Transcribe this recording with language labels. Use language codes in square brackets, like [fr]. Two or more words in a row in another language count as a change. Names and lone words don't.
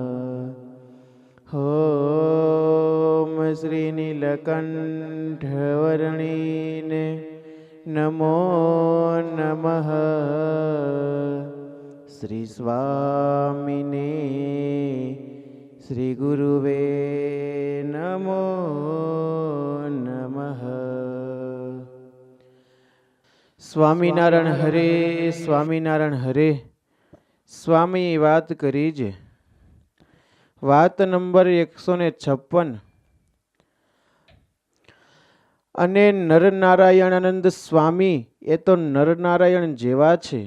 [sa] ॐ श्रीनीलकण्ठवर्णिने नमो नमः। श्रीस्वामिने श्रीगुरुवे नमो नमः। [gu] સ્વામિનારાયણ હરે, સ્વામિનારાયણ હરે. સ્વામી વાત કરી છે. વાત નંબર 156. અને નરનારાયણાનંદ સ્વામી એ તો નરનારાયણ જેવા છે.